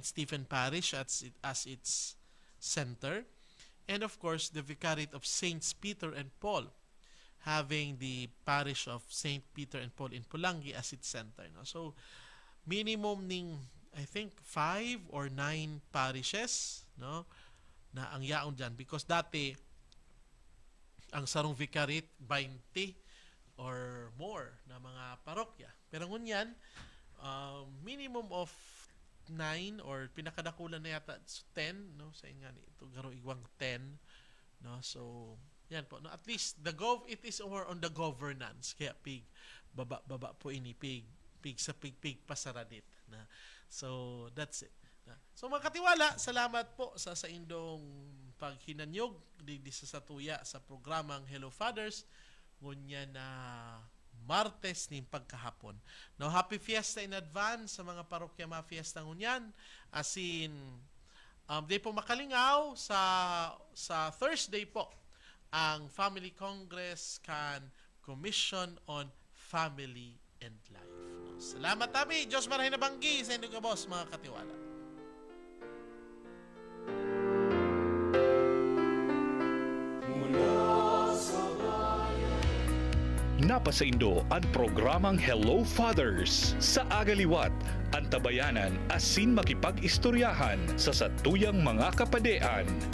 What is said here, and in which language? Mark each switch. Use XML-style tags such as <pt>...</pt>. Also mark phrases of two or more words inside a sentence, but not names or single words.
<en>Stephen Parish as its center, and of course the Vicariate of Saints Peter and Paul, having the parish of St. Peter and Paul in Pulangi as its center, no? So minimum ning I think 5 or 9 parishes, no,</en> <bik>na ang yaon dyan, because dati ang sarong vicariate 20 or more na mga parokya, pero ngunyan</bik> <en>minimum of 9</en> <bik>or pinakadakulan na yata 10, no, sa nga ito garo igwang 10, no. So yan po,</bik> <en>no, at least it is more on the governance,</en> <bik>kaya baba po ini pig pasaranit na.</bik> <en>So that's it.</en> <bik>So mga katiwala, salamat po sa indong paghinanyog di sa satuya sa programang Hello Fathers ngunya na Martes ning pagkahapon.</bik> <en>Now happy fiesta in advance</en> <bik>sa mga parokya mga fiesta ngunyan. Asin di po makalingaw sa Thursday po ang Family Congress kan Commission on Family and Life. No? Salamat tabi. Diyos marahin na banggi sa inyong kabos mga katiwala. Napasaindo ang programang Hello Fathers sa Agaliwat, Antabayanan asin makipag-istoryahan sa satuyang mga kapadean.</bik>